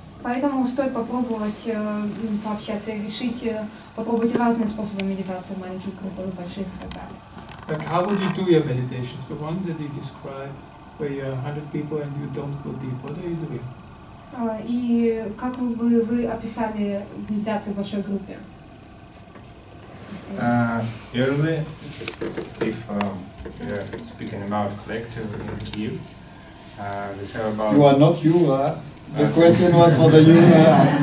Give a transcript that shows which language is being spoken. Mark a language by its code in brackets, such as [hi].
[ru] Поэтому стоит попробовать пообщаться и решить, попробовать разные способы медитации в маленьких группах, больших и так далее. [en] Like how would you do your meditations? The one that you describe, where you're 100 people and you don't go deep. What are you doing? [ru] И как бы вы описали медитацию в большой группе? [en] Usually, if we are speaking about collective in Kyiv, we have about... You are not Yuva. The question was for the Yuva.